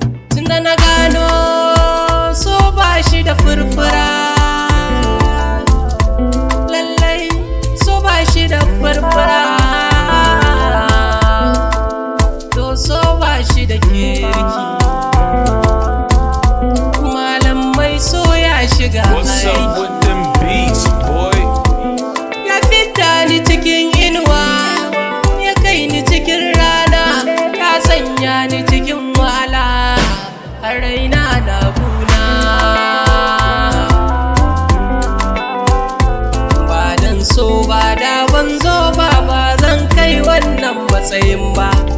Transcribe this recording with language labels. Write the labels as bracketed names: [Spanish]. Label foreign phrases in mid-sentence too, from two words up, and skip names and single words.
[Hausa] Tunda na gano so ba shi da furfura. Lallai so ba shi da furfura. To so ba shi da kirki. Malamai so ya shiga What's up aiki. [English] with them beats, boy? [Hausa] Ya fidda ni cikin inuwa, ya kai ni cikin rana, ya sanya ni cikin wahala, har raina na kuna. Ba dan so ba da ban zo ba, ba zan kai wannan matsayin ba.